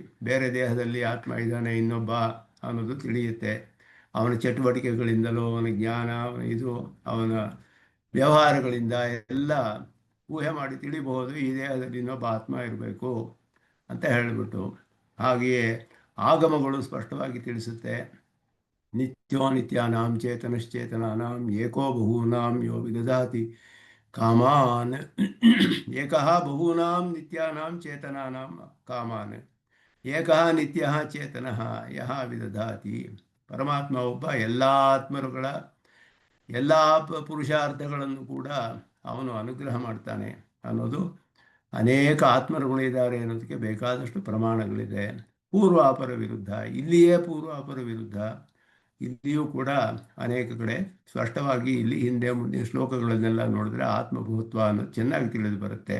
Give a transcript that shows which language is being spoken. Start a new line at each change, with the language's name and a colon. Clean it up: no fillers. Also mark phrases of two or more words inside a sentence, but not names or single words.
Kannada: ಬೇರೆ ದೇಹದಲ್ಲಿ ಆತ್ಮ ಇದ್ದಾನೆ ಇನ್ನೊಬ್ಬ ಅನ್ನೋದು ತಿಳಿಯುತ್ತೆ. ಅವನ ಚಟುವಟಿಕೆಗಳಿಂದಲೂ, ಅವನ ಜ್ಞಾನ, ಅವನ ವ್ಯವಹಾರಗಳಿಂದ ಎಲ್ಲ ಊಹೆ ಮಾಡಿ ತಿಳಿಬಹುದು ಈ ದೇಹದಲ್ಲಿ ಇನ್ನೊಬ್ಬ ಆತ್ಮ ಇರಬೇಕು ಅಂತ ಹೇಳಿಬಿಟ್ಟು. ಹಾಗೆಯೇ ಆಗಮಗಳು ಸ್ಪಷ್ಟವಾಗಿ ತಿಳಿಸುತ್ತೆ.
Sanskrit: ನಿತ್ಯೋ ನಿತ್ಯಾನಾಂ ಚೇತನಶ್ಚೇತನಾನಾಂ ಏಕೋ ಬಹೂನಾಂ ಯೋ ವಿದಧಾತಿ ಕಾಮಾನ್. ಏಕಃ ಬಹೂನಾಂ ನಿತ್ಯಾನಾಂ ಚೇತನಾನಾಂ ಕಾಮಾನ್ ಏಕಃ ನಿತ್ಯಃ ಚೇತನಃ ಯಃ ವಿದಧಾತಿ.
Kannada: ಪರಮಾತ್ಮ ಒಬ್ಬ ಎಲ್ಲ ಆತ್ಮರುಗಳ ಎಲ್ಲ ಪುರುಷಾರ್ಥಗಳನ್ನು ಕೂಡ ಅವನು ಅನುಗ್ರಹ ಮಾಡ್ತಾನೆ ಅನ್ನೋದು. ಅನೇಕ ಆತ್ಮರುಗಳಿದ್ದಾರೆ ಅನ್ನೋದಕ್ಕೆ ಬೇಕಾದಷ್ಟು ಪ್ರಮಾಣಗಳಿದೆ. ಪೂರ್ವಾಪರ ವಿರುದ್ಧ, ಇಲ್ಲಿಯೇ ಪೂರ್ವಾಪರ ವಿರುದ್ಧ, ಇಲ್ಲಿಯೂ ಕೂಡ ಅನೇಕ ಕಡೆ ಸ್ಪಷ್ಟವಾಗಿ ಇಲ್ಲಿ ಹಿಂದೆ ಮುಂದಿನ ಶ್ಲೋಕಗಳನ್ನೆಲ್ಲ ನೋಡಿದ್ರೆ ಆತ್ಮಭೂತ್ವ ಅನ್ನೋದು ಚೆನ್ನಾಗಿ ತಿಳಿದು ಬರುತ್ತೆ.